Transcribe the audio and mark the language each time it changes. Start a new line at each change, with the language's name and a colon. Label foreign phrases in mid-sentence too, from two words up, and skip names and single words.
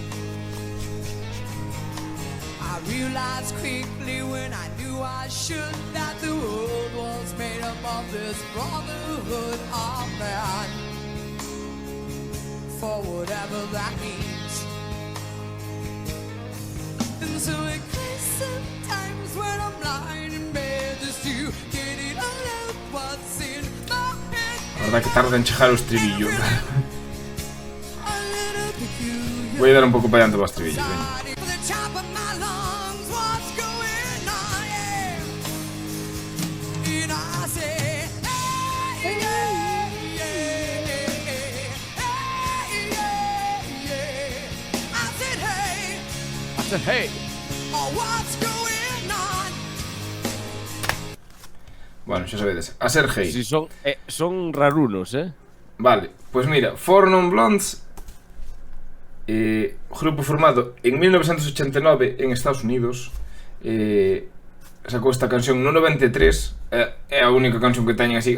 English: I realized quickly when I knew I should that the world was made up of this brotherhood of man, for whatever that means. And so it crazy sometimes when I'm lying in bed just to get it all out what's in my head.
Galician: A verdad que tarda en chegar o estribillo.
English: A little peculiar.
Galician: Voy a dar un pouco para adiante o estribillo, veña.
English: For the top of my lungs, what's going on? Yeah. And I say, hey, yeah, yeah, hey, yeah, yeah. I said, hey. I said, hey! Oh, what's going on?
Galician: Bueno, xa sabedes, a ser hey. Si son rarunos, Vale, pois mira, Four Non Blondes, grupo formado en 1989 en Estados Unidos, sacou esta canción no 93, é a única canción que teñen así.